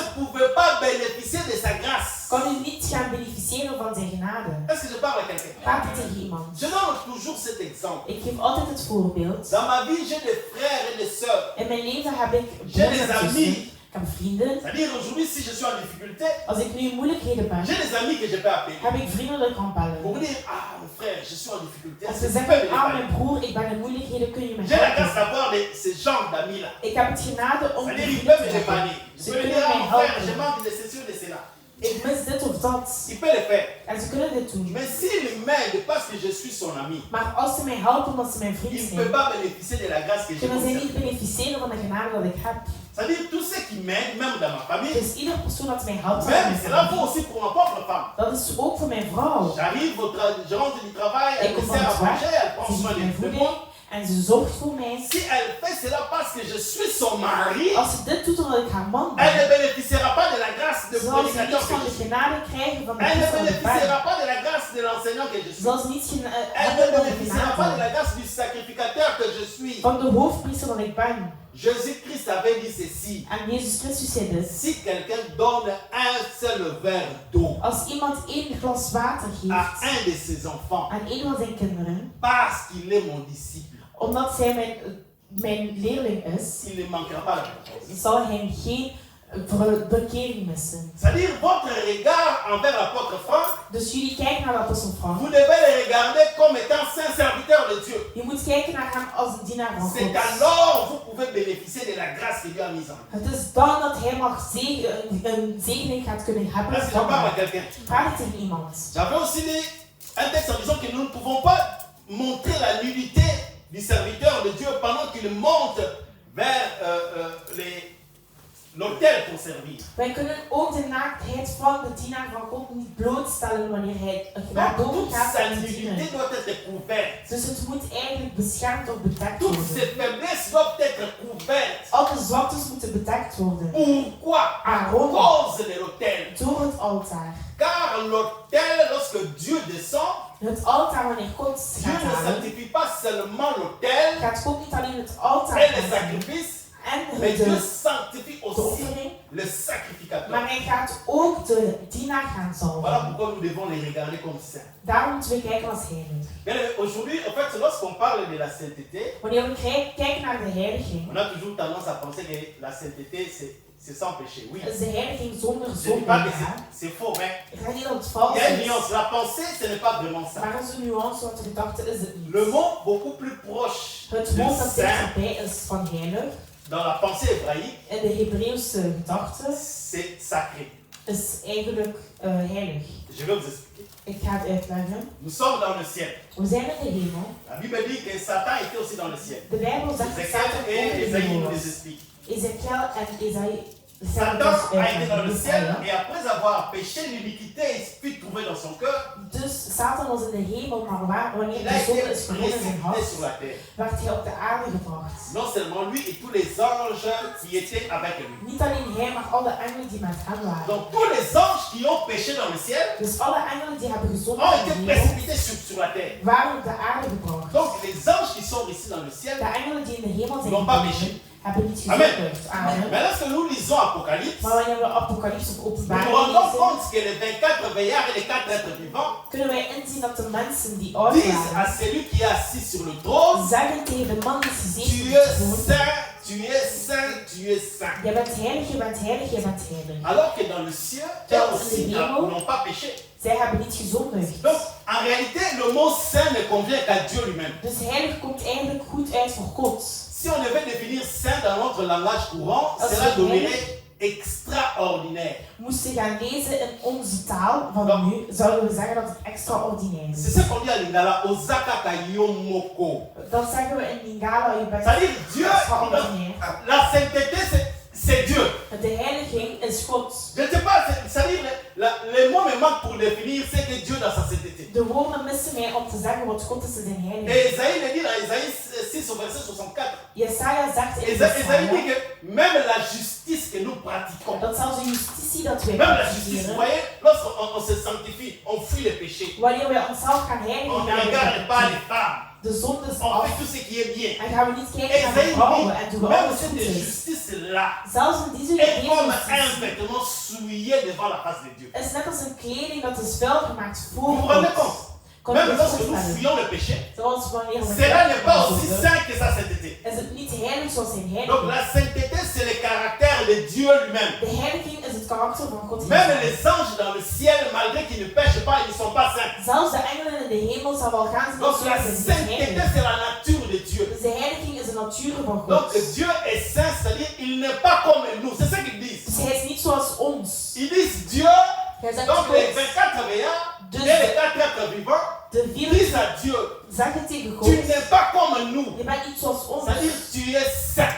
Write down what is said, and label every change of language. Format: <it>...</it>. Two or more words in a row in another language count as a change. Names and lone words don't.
<fr>ne pouvez pas bénéficier de sa grâce.</fr> <nl>kan u niet gaan beneficiëren van zijn genade. hebben.</nl> <fr>Est-ce que je parle à quelqu'un?</fr> <nl>Praat ik tegen iemand.</nl> <fr>Je donne toujours cet exemple.</fr> <nl>Ik geef altijd het voorbeeld.</nl> <fr>Dans ma vie, j'ai des frères et des sœurs.</fr> <nl>In mijn leven heb ik</nl> <fr>J'ai</fr> <nl>broers</nl> <fr>des</fr> <nl>en</nl> <fr>amis.</fr> <nl>zussen. Ik heb vrienden.</nl> <fr>C'est-à-dire aujourd'hui, si je suis en difficulté,</fr> <nl>Als ik nu in moeilijkheden ben,</nl> <fr>j'ai des amis que je peux appeler.</fr> <nl>heb ik vrienden dat ik kan</nl> <fr>Pour</fr> <nl>bellen.</nl> <fr>me dire, ah mon frère, je suis en difficulté.</fr> <nl>Als</nl> <fr>Est-ce</fr> <nl>ze</nl> <fr>que tu peux me</fr> <nl>zeggen, ah mijn</nl> <fr>dépanner?</fr> <nl>broer, ik ben in moeilijkheden, kun je me</nl> <fr>J'ai la grâce</fr> <nl>helpen?</nl> <fr>d'avoir ce genre d'amis-là.</fr> <nl>Ik heb het genade om</nl> <fr>C'est-à-dire,</fr> <nl>die</nl> <fr>il</fr> <nl>vrienden</nl> <fr>peut</fr> <nl>te</nl> <fr>me</fr> <nl>hebben.</nl> <fr>dépanner.</fr> <nl>Ze</nl> <fr>Il peut me</fr> <nl>kunnen</nl> <fr>dire, ah</fr> <nl>mij</nl> <fr>mon frère, je</fr> <nl>helpen.</nl> <fr>manque de ceci ou de cela.</fr> <nl>Ik mis dit of dat.</nl> <fr>Il peut le faire.</fr> <nl>En ze kunnen dit doen.</nl> <fr>Mais s'il m'aide parce que je suis son ami,</fr> <nl>Maar als ze mij helpen omdat ze mijn vriend</nl> <fr>il ne</fr> <nl>zijn,</nl> <fr>peut pas bénéficier de la grâce que j'ai</fr> <nl>kunnen zij</nl> <fr>concernée.</fr> <nl>niet beneficiëren van de genade dat ik heb.</nl> <fr>C'est-à-dire, tous ceux qui m'aident, même dans ma famille,</fr> <nl>Dus iedere persoon dat mij helpt,</nl> <fr>même cela vaut aussi pour ma propre femme.</fr> <nl>dat is ook voor mijn vrouw.</nl> <fr>J'arrive, je rentre du travail, elle</fr> <nl>Ik</nl> <fr>me</fr> <nl>kom van</nl> <fr>sert à</fr> <nl>het werk,</nl> <fr>manger, elle prend</fr> <nl>ze</nl> <fr>soin</fr> <nl>geeft mij</nl> <fr>de</fr> <nl>voeding</nl> <fr>moi.</fr> <nl>en ze zorgt voor mij.</nl> <fr>Si elle fait cela parce que je suis son mari,</fr> <nl>Als ze dit doet omdat ik haar man</nl> <fr>elle ne</fr> <nl>ben,</nl> <fr>bénéficiera pas de la grâce de</fr> <nl>zal ze</nl> <fr>prédicateur</fr> <nl>niet</nl> <fr>que</fr> <nl>van</nl> <fr>je</fr> <nl>de</nl> <fr>suis.</fr> <nl>genade krijgen van de</nl> <fr>Elle ne</fr> <nl>priester dat ik ben.</nl> <fr>bénéficiera pas de la grâce de l'enseignant que je suis.</fr> <nl>Zal ze niet</nl> <fr>Elle ne</fr> <nl>hebben van de</nl> <fr>bénéficiera pas de la</fr> <nl>genade</nl> <fr>grâce du sacrificateur que je suis.</fr> <nl>van de hoofdpriester dat ik ben.</nl> <fr>Jésus-Christ avait dit ceci.</fr> <nl>En Jezus Christus zei dit.</nl> <fr>Si quelqu'un donne un seul verre d'eau</fr> <nl>Als iemand één glas water</nl> <fr>à</fr> <nl>geeft</nl> <fr>un de ses enfants</fr> <nl>aan een van zijn kinderen,</nl> <fr>parce qu'il est mon disciple,</fr> <nl>omdat zij mijn leerling is,</nl> <fr>il ne manquera pas la réponse.</fr> <nl>zal hij geen bekering missen.</nl> <fr>C'est-à-dire votre regard envers l'apôtre Franck,</fr> <nl>Dus jullie kijken naar de apostel Frank.</nl> <fr>vous devez le regarder comme étant saint serviteur de Dieu.</fr> <nl>Je moet kijken naar hem als een dienaar van</nl> <fr>C'est</fr> <nl>God.</nl> <fr>alors vous pouvez bénéficier de la grâce que Dieu a mise en vous.</fr> <nl>Het is dan dat hij mag een zegening gaat kunnen hebben.</nl> <fr>Est-ce que je parle à quelqu'un?</fr> <nl>Vraag het tegen iemand.</nl> <fr>J'avais aussi dit un texte en disant que nous ne pouvons pas montrer la nudité du serviteur de Dieu pendant qu'il monte vers l'autel pour servir.</fr> <nl>Wij kunnen ook de naaktheid van de dienaar van God niet blootstellen wanneer hij naar</nl> <fr>Donc</fr> <nl>boven</nl> <fr>toute</fr> <nl>gaat</nl> <fr>sa</fr> <nl>om te</nl> <fr>nudité</fr> <nl>dienen.</nl> <fr>doit être couverte.</fr> <nl>Dus het moet eigenlijk beschermd of bedekt</nl> <fr>Toutes</fr> <nl>worden.</nl> <fr>ses faiblesses doivent être couvertes.</fr> <nl>Alle zwaktes moeten bedekt worden.</nl> <fr>Pourquoi? À</fr> <nl>Waarom?</nl> <fr>cause de l'autel.</fr> <nl>Door het altaar.</nl> <fr>Car l'autel, lorsque Dieu descend,</fr> <nl>Het altaar wanneer God</nl> <fr>Dieu</fr> <nl>gaat</nl> <fr>ne</fr> <nl>halen,</nl> <fr>sanctifie pas seulement l'autel</fr> <nl>gaat God niet alleen het altaar</nl> <fr>et le</fr> <nl>aannemen</nl> <fr>sacrifice,</fr> <nl>en</nl> <fr>mais Dieu</fr> <nl>de</nl> <fr>sanctifie aussi</fr> <nl>offering,</nl> <fr>le sacrificateur.</fr> <nl>maar hij gaat ook de dienaar gaan</nl> <fr>Voilà</fr> <nl>zalven.</nl> <fr>pourquoi nous devons les regarder comme saints.</fr> <nl>Daarom moeten we kijken als heilig.</nl> <fr>Bien aimé, aujourd'hui, en fait, lorsqu'on parle de la sainteté,</fr> <nl>Wanneer we kijken naar de heiliging,</nl> <fr>on a toujours tendance à penser que la sainteté, c'est sans péché. Oui.</fr> <nl>is de heiliging zonder</nl> <fr>Je ne dis</fr> <nl>zonde.</nl> <fr>pas que c'est faux, hein.</fr> <nl>Ik ga niet dat het</nl> <fr>Il</fr> <nl>vals</nl> <fr>y a une</fr> <nl>is,</nl> <fr>nuance. La pensée, ce n'est pas vraiment ça.</fr> <nl>maar er is een nuance, want de gedachte is het niet.</nl> <fr>Le mot beaucoup plus proche</fr> <nl>Het</nl> <fr>de</fr> <nl>woord dat</nl> <fr>saint</fr> <nl>dichterbij is van heilig,</nl> <fr>dans la pensée hébraïque,</fr> <nl>in de Hebreeuwse gedachte,</nl> <fr>c'est sacré.</fr> <nl>is eigenlijk heilig.</nl> <fr>Je vais vous expliquer.</fr> <nl>Ik ga het uitleggen.</nl> <fr>Nous sommes dans le ciel.</fr> <nl>We zijn in de hemel.</nl> <fr>La Bible dit que Satan était aussi dans le ciel.</fr> <nl>De Bijbel zegt dat</nl> <fr>Ézéchiel</fr> <nl>Satan ook</nl> <fr>et</fr> <nl>in de</nl> <fr>Esaïe</fr> <nl>hemel</nl> <fr>nous</fr> <nl>was.</nl> <fr>les expliquent.</fr> <nl>Ezekiel en Esaïe</nl> <fr>Satan a été dans le ciel et après avoir péché, l'iniquité fut trouvée dans son cœur.</fr> <nl>Dus Satan was in de hemel, maar wanneer</nl> <fr>Il a</fr> <nl>de</nl> <fr>été</fr> <nl>zonde is verbonden in zijn</nl> <fr>précipité</fr> <nl>hart,</nl> <fr>sur la terre.</fr> <nl>werd hij op de aarde gebracht.</nl> <fr>Non seulement lui et tous les anges qui étaient avec lui.</fr> <nl>Niet alleen hij, maar alle engelen die met hem waren.</nl> <fr>Donc tous les anges qui ont péché dans le ciel</fr> <nl>Dus alle engelen die hebben</nl> <fr>ont</fr> <nl>gezondigd</nl> <fr>été</fr> <nl>in de hemel,</nl> <fr>précipités sur la terre.</fr> <nl>waren op de aarde gebracht.</nl> <fr>Donc les anges qui sont ici dans le ciel</fr> <nl>De engelen die in de hemel zijn</nl> <fr>n'ont pas</fr> <nl>gekomen,</nl> <fr>péché.</fr> <nl>hebben niet</nl> <fr>Amen.</fr> <nl>gezondigd.</nl> <fr>Amen. Mais lorsque nous lisons Apocalypse,</fr> <nl>Maar wanneer we Apocalypse of</nl> <fr>nous nous</fr> <nl>Openbaring</nl> <fr>rendons</fr> <nl>lezen,</nl> <fr>compte que les 24 veillards et les 4 êtres vivants</fr> <nl>kunnen wij inzien dat de mensen die oud</nl> <fr>disent à</fr> <nl>waren,</nl> <fr>celui qui est assis sur le trône,</fr> <nl>zeggen tegen de man die</nl> <fr>tu</fr> <nl>gezeten</nl> <fr>es</fr> <nl>is,</nl> <fr>saint, tu es saint, tu es saint.</fr> <nl>jij bent heilig, je bent heilig, je bent heilig.</nl> <fr>Alors que dans le ciel, eux aussi n'ont pas péché.</fr> <nl>Zij hebben niet gezondigd.</nl> <fr>Donc en réalité, le mot saint ne convient qu'à Dieu lui-même.</fr> <nl>Dus heilig komt eigenlijk goed uit voor God.</nl> <fr>Si on devait définir saint dans notre langage courant, cela donnerait extraordinaire.</fr> <nl>Moesten we gaan lezen in onze taal van nu, zouden we zeggen dat het extraordinair</nl> <fr>C'est</fr> <nl>is.</nl> <fr>ce qu'on dit à Lingala,</fr> <ln>Osaka Kayomoko.</ln> <nl>Dat zeggen we in Lingala, je bent</nl> <fr>C'est-à-dire Dieu,</fr> <nl>extraordinair.</nl> <fr>la sainteté c'est Dieu.</fr> <nl>De heiliging is God.</nl> <fr>Je ne sais pas, c'est-à-dire les mots me manquent pour définir ce que Dieu dans sa sainteté.</fr> <nl>De woorden missen mij om te zeggen wat God is in zijn heiliging.</nl> <fr>Et Esaïe le dit dans Esaïe 6 au verset 64.</fr> <nl>Jesaja zegt in</nl> <fr>Esaïe dit</fr> <nl>Jesaja</nl> <fr>que même la justice que nous pratiquons,</fr> <nl>dat zelfs de justitie dat wij</nl> <fr>même la justice, vous</fr> <nl>praktiseren,</nl> <fr>voyez, lorsqu'on se sanctifie, on fuit les péchés.</fr> <nl>wanneer wij onszelf gaan</nl> <fr>On</fr> <nl>heiligen,</nl> <fr>ne regarde pas les femmes.</fr> <nl>de zondes</nl> <fr>On</fr> <nl>af.</nl> <fr>fait tout ce qui est bien.</fr> <nl>En gaan we niet kijken naar de</nl> <fr>Esaïe</fr> <nl>vrouwen en doen we</nl> <fr>dit, même</fr> <nl>alles</nl> <fr>cette</fr> <nl>goed is.</nl> <fr>justice-là</fr> <nl>Zelfs in deze</nl> <fr>est comme un</fr> <nl>levensjustitie</nl> <fr>vêtement souillé devant la face de Dieu.</fr> <nl>is net als een kleding dat is vuil gemaakt</nl> <fr>Vous</fr> <nl>voor</nl> <fr>vous rendez</fr> <nl>God.</nl> <fr>compte?</fr> <nl>Kan</nl> <fr>Même</fr> <nl>je</nl> <fr>lorsque</fr> <nl>het</nl> <fr>nous</fr> <nl>voorstellen?</nl> <fr>fuyons le péché,</fr> <nl>Zoals wanneer we</nl> <fr>cela n'est pas aussi</fr> <nl>worden,</nl> <fr>saint que sa sainteté.</fr> <nl>is het niet heilig zoals zijn</nl> <fr>Donc</fr> <nl>heiliging.</nl> <fr>la sainteté, c'est le caractère de Dieu lui-même.</fr> <nl>De heiliging is het karakter van God.</nl> <fr>Même les anges dans le ciel, malgré qu'ils ne pêchent pas, ils ne sont pas saints.</fr> <nl>Zelfs de engelen in de hemel zal wel gaan zijn</nl> <fr>Donc la</fr> <nl>zijn niet</nl> <fr>sainteté,</fr> <nl>heilig.</nl> <fr>c'est la nature de Dieu.</fr> <nl>Dus de heiliging is de natuur van</nl> <fr>Donc</fr> <nl>God.</nl> <fr>Dieu est saint, c'est-à-dire il n'est pas comme nous. C'est ça qu'ils disent.</fr> <nl>Dus hij is niet zoals ons.</nl> <fr>Ils disent Dieu,</fr> <nl>Hij zegt</nl> <fr>donc les</fr> <nl>God,</nl> <fr>24 veillards</fr> <nl>Dus</nl> <fr>et les 4 êtres vivants</fr> <nl>de vier</nl> <fr>disent à Dieu,</fr> <nl>zeggen tegen God,</nl> <fr>tu n'es pas comme nous.</fr> <nl>je bent niet zoals ons,</nl> <fr>C'est-à-dire tu es saint.</fr>